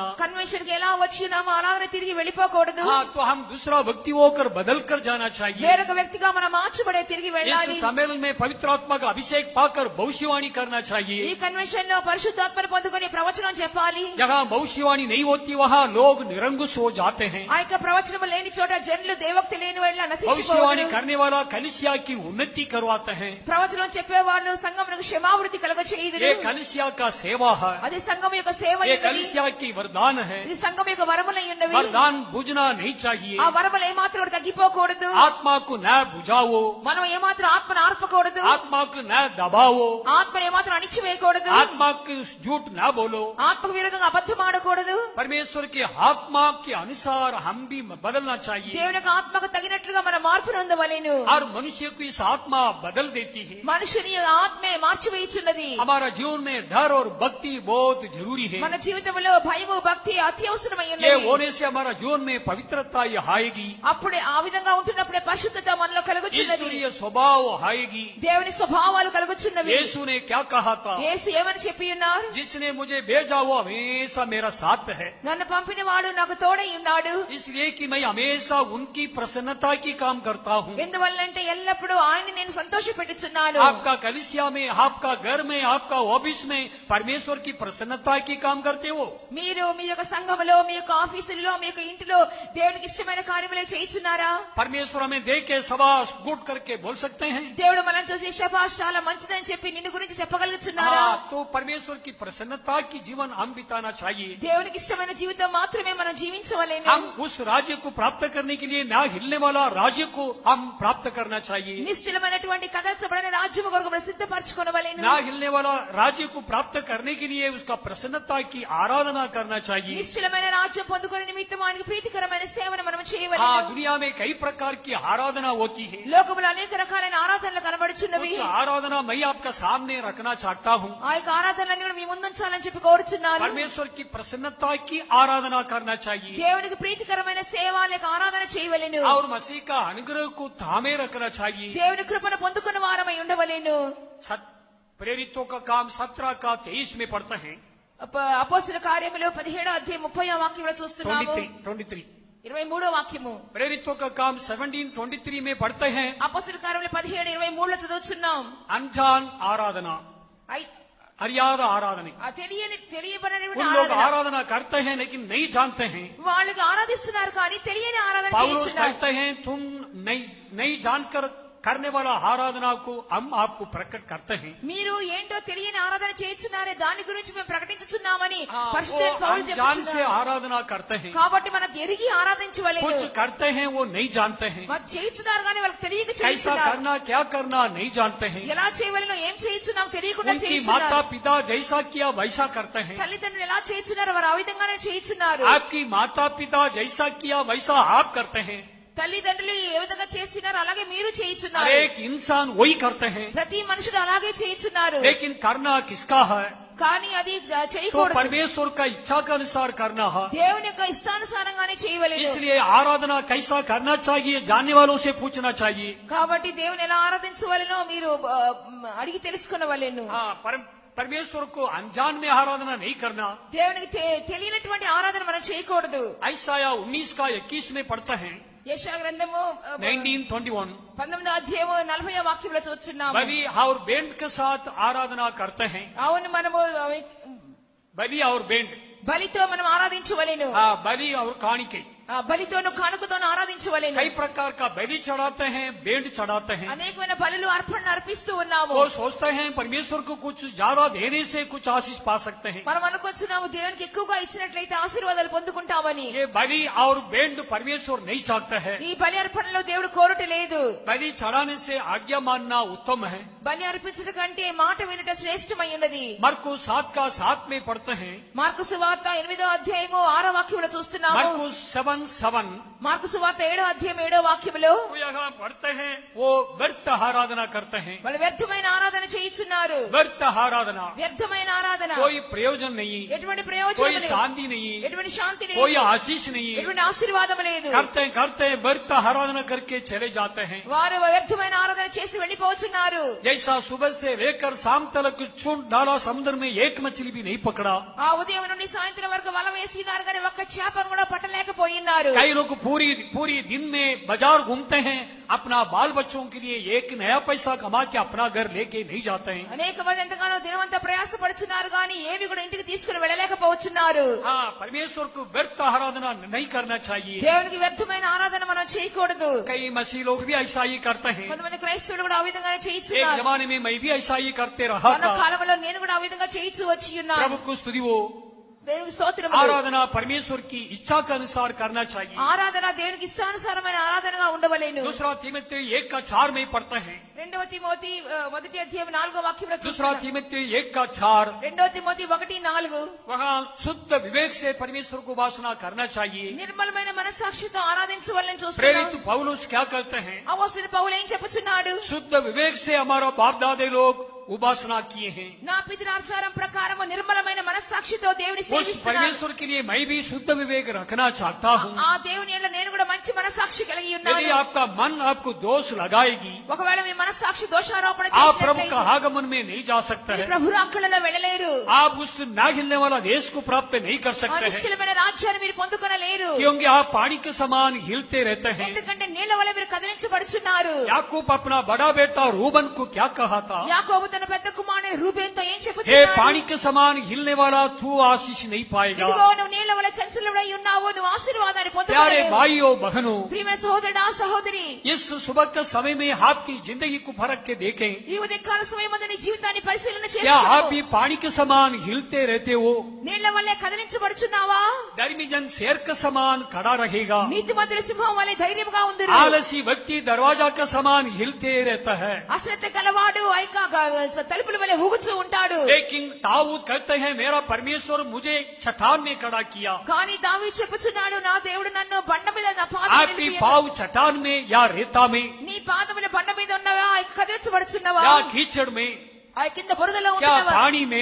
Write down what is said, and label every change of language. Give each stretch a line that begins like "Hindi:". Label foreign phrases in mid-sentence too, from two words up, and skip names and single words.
Telugu: కన్వెన్షన్ కి ఎలా వచ్చి ఉన్నామో అలాగనే తిరిగి వెళ్ళిపోకూడదు.
Hindi: हाँ, तो हम दूसरा व्यक्ति होकर बदल कर जाना चाहिए.
Telugu: వేరొక వ్యక్తిగా మనం మార్చబడే తిరిగి వెళ్ళాలి.
Hindi: इस सम्मेलन में पवित्र आत्मा का अभिषेक पाकर भविष्यवाणी करना
Telugu: ఈ
Hindi: चाहिए.
Telugu: కన్వెన్షన్ లో పరిశుద్ధాత్మను పొందుకొని ప్రవచనం చెప్పాలి.
Hindi: जहाँ भविष्यवाणी नहीं होती वहाँ लोग निरंकुश हो जाते हैं.
Telugu: ఆ యొక్క ప్రవచనం లేని చోట జనులు దేవక్తి లేని వాళ్ళ
Hindi: भविष्यवाणी
Telugu: నశించిపోతారు.
Hindi: करने वाला कलिसिया की उन्नति करवाते हैं.
Telugu: ప్రవచనం చెప్పేవాళ్ళు సంఘమునకు క్షమావృత్తి కలగచేయుదురు.
Hindi: ये कलिसिया का सेवा है,
Telugu: అది సంఘం యొక్క సేవ
Hindi: ये
Telugu: అయ్యున్నది.
Hindi: कलिसिया की वरदान है.
Telugu: ఇది సంఘం యొక్క వరములై ఉన్నవి.
Hindi: वरदान बुझना नहीं चाहिए।
Telugu: ఆ వరములు ఏమాత్రం కూడా తగ్గిపోకూడదు.
Hindi: आत्मा को न बुझाओ,
Telugu: మనం ఏమాత్రం ఆత్మను ఆర్పకూడదు.
Hindi: आत्मा को न दबाओ,
Telugu: ఆత్మను ఏమాత్రం అణిచివేయకూడదు.
Hindi: आत्मा को झूठ न बोलो।
Telugu: ఆత్మకు విరోధంగా అబద్ధం ఆడకూడదు.
Hindi: परमेश्वर के आत्मा के अनुसार हम भी बदलना चाहिए
Telugu: దేవుని యొక్క ఆత్మకు తగినట్లుగా మన మార్పు నొందవలెను.
Hindi: और मनुष्य को इस आत्मा बदल देती है।
Telugu: మనుషుని ఆత్మే మార్చివేయుచున్నది.
Hindi: हमारा जीवन में डर और भक्ति बहुत जरूरी है।
Telugu: మన జీవితంలో భయము భక్తి అత్యవసరమై
Hindi: ये
Telugu: ఉన్నది.
Hindi: होने से हमारा जीवन में पवित्रता ये आएगी,
Telugu: అప్పుడే ఆ విధంగా ఉంటున్నప్పుడే పరిశుద్ధత మనలో కలుగుచున్నది.
Hindi: ईश्वरीय स्वभाव आएगी।
Telugu: దేవుని స్వభావాలు కలుగుచున్నవి.
Hindi: यीशु ने क्या कहा था?
Telugu: యేసు ఏమని చెప్పి ఉన్నారు?
Hindi: जिसने मुझे भेजा वो हमेशा मेरा साथ है,
Telugu: నన్ను పంపిన వాడు నాకు తోడై ఉన్నాడు.
Hindi: इसलिए कि मैं हमेशा उनकी प्रसन्नता की काम करता हूँ।
Telugu: ఎందువల్లంటే ఎల్లప్పుడూ ఆయన నేను సంతోషపెట్టుచున్నాను.
Hindi: आपका कलीसिया में, आपका घर में, आपका ऑफिस में परमेश्वर की प्रसन्नता की काम करते हो।
Telugu: మీరు మీ యొక్క సంఘములో మీ యొక్క ఆఫీసులలో మీ యొక్క ఇంటిలో దేవునికి ఇష్టమైన కార్యములు చేయుచున్నారా?
Hindi: परमेश्वर हमें देख के सबास गुड करके बोल सकते हैं।
Telugu: దేవుడు మనం చూసి శబాష్ చాలా మంచిదని చెప్పి నిన్ను గురించి చెప్పగలుగుతున్నారా?
Hindi: तो परमेश्वर की प्रसन्नता की जीवन हम बिताना चाहिए।
Telugu: దేవునికి ఇష్టమైన జీవితం మాత్రమే మనం జీవించవలెను.
Hindi: हम उस राज्य को प्राप्त करने के लिए ना हिलने वाला राज्य को हम प्राप्त करना चाहिए।
Telugu: నిశ్చలమైనటువంటి కదల్చబడిన రాజ్యము కొరకు మనం సిద్ధపరచుకొనవలెను.
Hindi: ना हिलने वाला राज्य को प्राप्त करने के लिए उसका प्रसन्नता की आराधना करना चाहिए।
Telugu: నిశ్చలమైన రాజ్యం పొందుకునే నిమిత్తం ఆయనకు ప్రీతికరమైన సేవను మనం
Hindi: हाँ,
Telugu: చేయవలెను.
Hindi: दुनिया में कई प्रकार की आराधना होती है।
Telugu: లోకములో అనేక రకాలైన ఆరాధనలు కనబడుచున్నవి.
Hindi: कुछ आराधना मैं आपका सामने रखना चाहता हूँ।
Telugu: ఆ యొక్క ఆరాధనలన్నీ కూడా మీ ముందుంచాలని చెప్పి కోరుచున్నాను.
Hindi: परमेश्वर की प्रसन्नता की आराधना करना चाहिए
Telugu: దేవునికి ప్రీతికరమైన సేవ లేక ఆరాధన చేయవలెను.
Hindi: और मसीह का अनुग्रह को थामे रखना चाहिए।
Telugu: దేవుని కృపను పొందుకున్న వారమై ఉండవలెను.
Hindi: प्रेरितों का काम 17 का 23 में पढ़ते हैं।
Telugu: అపోస్తల కార్యములు 17వ అధ్యాయం 30వ వాక్యంలో చూస్తున్నాము. 23 23వ వాక్యము.
Hindi: प्रेरितों का काम 17:23 में पढ़ते हैं।
Telugu: అపోస్తల కార్యములు 17:23లో చదువుతున్నాం.
Hindi: अनजान आराधना, अज्ञात आराधना।
Telugu: ఆ తెలియబడినటువంటి
Hindi: उन लोग
Telugu: ఆరాధన.
Hindi: आराधना करते हैं लेकिन नहीं जानते हैं।
Telugu: వాళ్ళకి ఆరాధిస్తున్నారు కానీ తెలియని ఆరాధన
Hindi: पौलुस
Telugu: చేస్తున్నారు.
Hindi: कहते हैं तुम नहीं जानकर करने वाला आराधना को हम आपको प्रकट करते हैं।
Telugu: మీరు ఏంటో తెలియని ఆరాధన చేస్తున్నారే దాని గురించి మేము ప్రకటించుచున్నామని
Hindi: वो
Telugu: పరిశుద్ధ పౌలు
Hindi: अनजान से
Telugu: చెప్తున్నారు.
Hindi: आराधना करते हैं,
Telugu: కాబట్టి మనం ఎరిగి ఆరాధించవలెను.
Hindi: कुछ करते हैं वो नहीं जानते हैं।
Telugu: వాళ్ళు చేస్తున్నారు కానీ వాళ్ళకి తెలియక
Hindi: कैसा
Telugu: చేస్తున్నారు.
Hindi: करना क्या करना नहीं जानते हैं।
Telugu: ఎలా చేయవలెనో ఏం చేస్తున్నాం తెలియకుండా
Hindi: उनकी
Telugu: చేస్తున్నారు.
Hindi: माता पिता जैसा किया वैसा करते हैं।
Telugu: తల్లిదండ్రులు ఎలా చేస్తున్నారో వారు ఆ విధంగానే చేస్తున్నారు.
Hindi: आपकी माता पिता जैसा किया वैसा आप करते हैं।
Telugu: తల్లిదండ్రులు ఏ విధంగా చేస్తున్నారో అలాగే మీరు
Hindi: हर
Telugu: చేస్తున్నారు.
Hindi: एक इंसान वही करते हैं,
Telugu: ప్రతి మనుషుడు అలాగే చేస్తున్నారు.
Hindi: लेकिन करना किसका है?
Telugu: కానీ అది
Hindi: तो
Telugu: చేయకూడదు.
Hindi: परमेश्वर का इच्छा के अनुसार करना है।
Telugu: దేవుని యొక్క ఇష్టానుసారంగానే చేయవలెను.
Hindi: इसलिए आराधना कैसा करना चाहिए जानने वालों से पूछना चाहिए।
Telugu: కాబట్టి దేవుని ఎలా ఆరాధించవలెనో మీరు అడిగి తెలుసుకొనవలెను.
Hindi: हाँ, परमेश्वर को अनजान में आराधना नहीं करना।
Telugu: దేవునికి తెలియనటువంటి ఆరాధన మనం చేయకూడదు.
Hindi: ऐसाया 19 का 21 में पढ़ते हैं।
Telugu: యెషయా గ్రంథము 19:21 19వ అధ్యాయము 40వ వాక్యంలో చూస్తున్నాము.
Hindi: बलि और बैंड के साथ आराधना करते हैं।
Telugu: అవును మనము
Hindi: बलि और बैंड,
Telugu: బలితో మనం ఆరాధించవలెను.
Hindi: हाँ, बलि और काणिके
Telugu: బలితోను కానుకతోను ఆరాధించవలెను.
Hindi: कई प्रकार का बलि चढ़ाते हैं, बैंड चढ़ाते हैं।
Telugu: అనేకమైన బలులు అర్పణలు అర్పిస్తూ ఉన్నాము.
Hindi: वो सोचते हैं परमेश्वर को कुछ ज्यादा देने से कुछ आशीष पा सकते हैं।
Telugu: మనం అనుకొచ్చున్నాము దేవునికి ఎక్కువగా ఇచ్చినట్లయితే ఆశీర్వాదాలు పొందుకుంటామని.
Hindi: ये बलि और बैंड परमेश्वर नहीं चाहता है।
Telugu: ఈ బలి అర్పణలో దేవుడు కోరట లేదు.
Hindi: बलि चढ़ाने से आज्ञा मानना उत्तम है।
Telugu: బలి అర్పించడం కంటే మాట వినట శ్రేష్టమై ఉన్నది.
Hindi: मरकुस 7 का 7 में पढ़ते हैं।
Telugu: మార్కు సువార్త 8వ అధ్యాయము 6వ వాక్యంలో చూస్తున్నాము.
Hindi: मरकुस 7:7
Telugu: మార్కు సువార్త 7వ అధ్యాయం 7వ వాక్యంలో
Hindi: वो यहाँ पढ़ते हैं, वो व्यर्थ आराधना करते हैं।
Telugu: వాళ్ళు వ్యర్థమైన ఆరాధన చేస్తున్నారు.
Hindi: व्यर्थ आराधना,
Telugu: వ్యర్థమైన ఆరాధన.
Hindi: कोई प्रयोजन नहीं,
Telugu: ఎటువంటి
Hindi: कोई
Telugu: ప్రయోజనం లేదు.
Hindi: शांति नहीं,
Telugu: ఎటువంటి శాంతి
Hindi: कोई
Telugu: లేదు.
Hindi: आशीष नहीं।
Telugu: ఎటువంటి ఆశీర్వాదం లేదు.
Hindi: करते करते व्यर्थ आराधना करके चले जाते हैं।
Telugu: వారు వ్యర్థమైన ఆరాధన చేసి వెళ్లిపోతున్నారు.
Hindi: जैसा सुबह से लेकर शाम तक चूंट डाला समुद्र में एक मछली भी नहीं पकड़ा।
Telugu: ఆ ఉదయం నుండి సాయంత్రం వరకు వల వేసినారు కానీ ఒక్క చేపను కూడా పట్టలేకపోయినారు.
Hindi: कई लोग पूरी दिन में बाजार घूमते हैं, अपना बाल बच्चों के लिए एक नया पैसा कमा के अपना घर लेके नहीं जाते हैं।
Telugu: అనేక మంది ఎంతగానో దినమంతా ప్రయాసపడుచున్నారు కానీ ఏవి కూడా ఇంటికి తీసుకుని వెళ్ళలేకపోతున్నారు.
Hindi: हाँ, परमेश्वर को व्यर्थ आराधना नहीं करना चाहिए।
Telugu: దేవునికి వ్యర్థమైన ఆరాధన మనం చేయకూడదు.
Hindi: कई मसीह लोग भी ऐसा ही करते हैं।
Telugu: కొంతమంది క్రైస్తవులు కూడా ఆ విధంగానే
Hindi: एक
Telugu: చేయించున్నారు.
Hindi: जमाने में मैं भी ऐसा ही करते रहा
Telugu: మన
Hindi: था।
Telugu: కాలంలో నేను కూడా ఆ విధంగా చేయించు వచ్చి ఉన్నాను.
Hindi: प्रभु को स्तुति हो।
Telugu: దేవునికి స్తోత్రములు.
Hindi: आराधना परमेश्वर की इच्छा के अनुसार करना चाहिए.
Telugu: ఆరాధన దేవునికి ఇష్టానుసారమైన ఆరాధనగా ఉండవలెను.
Hindi: दूसरा तीमुथियुस 1:4 में पढ़ते हैं.
Telugu: రెండవ తిమోతి మొదటి అధ్యాయం 4వ వాక్యంలో
Hindi: दूसरा तीमुथियुस 1:4
Telugu: రెండవ తిమోతి 1:4
Hindi: वहाँ शुद्ध विवेक से परमेश्वर को उपासना करना चाहिए.
Telugu: నిర్మలమైన మనస్సాక్షితో ఆరాధించవలెను చూస్తున్నాం.
Hindi: प्रेरित पौलुस क्या कहते हैं?
Telugu: అపోస్తలుడు పౌలు ఏం చెప్పుచున్నాడు?
Hindi: शुद्ध विवेक से हमारा बाप दादे लोग उपासना किए हैं.
Telugu: నా పితరాచారం ప్రకారం నిర్మలమైన మనస్సాక్షితో దేవుని
Hindi: उस
Telugu: సేవిస్తున్నాను.
Hindi: परमेश्वर के लिए मैं भी शुद्ध विवेक रखना चाहता हूँ.
Telugu: ఆ దేవుని యందు నేను కూడా మంచి మనస్సాక్షి కలిగి
Hindi: यदि
Telugu: ఉన్నాను.
Hindi: आपका मन आपको दोष लगाएगी,
Telugu: ఒకవేళ మీ మనస్సాక్షి దోషారోపణ
Hindi: आप प्रभु का
Telugu: చేసినట్లయితే
Hindi: आगमन में नहीं जा सकते
Telugu: మీరు
Hindi: हैं.
Telugu: ప్రభు రాకడలో వెళ్ళలేరు.
Hindi: आप उस ना हिलने वाला देश को प्राप्त नहीं कर
Telugu: ఆ
Hindi: सकते हैं,
Telugu: నిశ్చలమైన రాజ్యాన్ని మీరు పొందుకొనలేరు.
Hindi: क्योंकि आप पानी के समान हिलते रहते हैं.
Telugu: ఎందుకంటే నీళ్ల వల్ల మీరు కదిలించబడుచున్నారు.
Hindi: याकूब अपना बड़ा बेटा रूबन को क्या कहा था?
Telugu: యాకోబు తన పెద్ద కుమారుని రూబేన్తో ఏం
Hindi: हे
Telugu: చెప్పుచున్నాడు?
Hindi: पानी के समान हिलने वाला तू आशीष नहीं पाएगा.
Telugu: ఇదిగో నువ్వు నీళ్ల వల్ల చంచలుడై ఉన్నావు, నువ్వు ఆశీర్వాదాన్ని
Hindi: प्यारे
Telugu: పొందుకోలేవు.
Hindi: भाइयों बहनों,
Telugu: ప్రియమైన సహోదరుడా సహోదరి,
Hindi: इस सुबह के समय में आपकी जिंदगी को फरक के देखें.
Telugu: ఈ ఉదయకాల సమయమందు నీ జీవితాన్ని పరిశీలన
Hindi: क्या आप
Telugu: చేసుకో.
Hindi: भी पानी के समान हिलते रहते हो?
Telugu: నీళ్ల వల్లే కదిలించబడుచున్నావా?
Hindi: धर्मी जन शेर के समान खड़ा रहेगा.
Telugu: నీతిమంతుల సింహం వల్లే ధైర్యంగా ఉందిరు.
Hindi: आलसी व्यक्ति दरवाजा के समान हिलते रहता है.
Telugu: అశ్రద్ధ గలవాడు తలుపుల వల్లే ఊగుచూ ఉంటాడు.
Hindi: लेकिन दाऊद कहते हैं मेरा परमेश्वर मुझे चट्टान में खड़ा किया.
Telugu: కానీ దావీదు చెప్పుచున్నాడు, నా దేవుడు నన్ను బండ మీద నా పాదం
Hindi: आपकी
Telugu: నిలిపియను.
Hindi: पाँव चट्टान में या रेता में
Telugu: నీ పాదములు బండ మీద ఉన్నవా, కదిలించబడుచున్నవా,
Hindi: या कीचड़ में
Telugu: ఆ కింద బురదలో
Hindi: क्या
Telugu: ఉంటున్నవా,
Hindi: पानी में?